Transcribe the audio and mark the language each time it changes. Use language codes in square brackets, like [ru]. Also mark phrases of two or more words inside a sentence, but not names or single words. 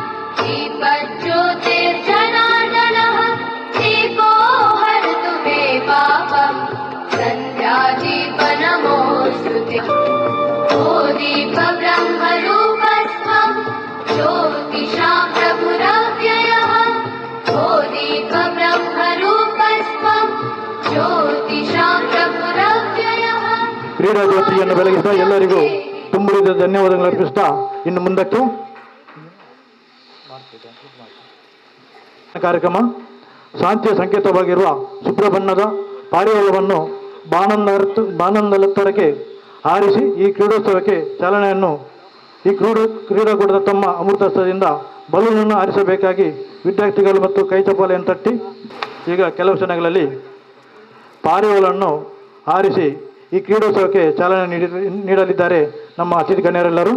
[sa] दीपज्योतिर्जनार्दनः दीपो हरतु मे पापं सन्ध्यादीपनमोऽस्तु ते ओ दीपब्रह्मरूपस्त्वं ज्योतिषां प्रभुरव्ययः ओ दीपब्रह्मरूपस्त्वं ज्योतिषां प्रभुरव्ययः. [kn] ಕ್ರೀಡಾ ಜ್ಯೋತಿಯನ್ನು ಬೆಳಗಿಸಿದ ಎಲ್ಲರಿಗೂ ತುಂಬುರಿದ ಧನ್ಯವಾದಗಳು ಅರ್ಪಿಸ್ತಾ ಇನ್ನು ಮುಂದಕ್ಕೆ ಕಾರ್ಯಕ್ರಮ ಶಾಂತಿಯ ಸಂಕೇತವಾಗಿರುವ ಶುಭ್ರ ಬಣ್ಣದ ಪಾರಿವಾಳವನ್ನು ಬಾನಂದಲೆತ್ತರಕ್ಕೆ ಹಾರಿಸಿ ಈ ಕ್ರೀಡೋತ್ಸವಕ್ಕೆ ಚಾಲನೆಯನ್ನು ಈ ಕ್ರೀಡಾಕೂಟದ ತಮ್ಮ ಅಮೃತಸ್ಥದಿಂದ ಬಲೂನನ್ನು ಹಾರಿಸಬೇಕಾಗಿ ವಿದ್ಯಾರ್ಥಿಗಳು ಮತ್ತು ಕೈಚಪಾಲೆಯನ್ನು ತಟ್ಟಿ ಈಗ ಕೆಲವು ಕ್ಷಣಗಳಲ್ಲಿ ಪಾರಿವಾಳವನ್ನು ಹಾರಿಸಿ ಈ ಕ್ರೀಡೋತ್ಸವಕ್ಕೆ ಚಾಲನೆ ನೀಡಲಿದ್ದಾರೆ ನಮ್ಮ ಅತಿಥಿ ಗಣ್ಯರೆಲ್ಲರೂ.